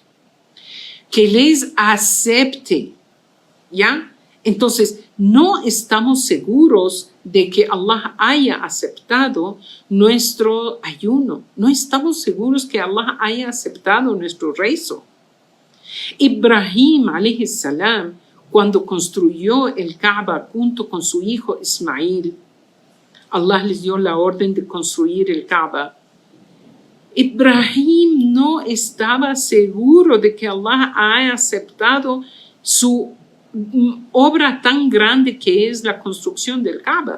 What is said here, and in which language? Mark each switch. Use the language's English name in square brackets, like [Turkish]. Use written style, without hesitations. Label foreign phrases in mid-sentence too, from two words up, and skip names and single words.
[Spanish] Que les acepte, ¿ya? Entonces, no estamos seguros de que Allah haya aceptado nuestro ayuno. No estamos seguros que Allah haya aceptado nuestro rezo. Ibrahim, [Arabic] عليه السلام, [Spanish] cuando construyó el Kaaba junto con su hijo Ismail, Allah les dio la orden de construir el Kaaba. Ibrahim no estaba seguro de que Allah haya aceptado su obra tan grande que es la construcción del Kaaba.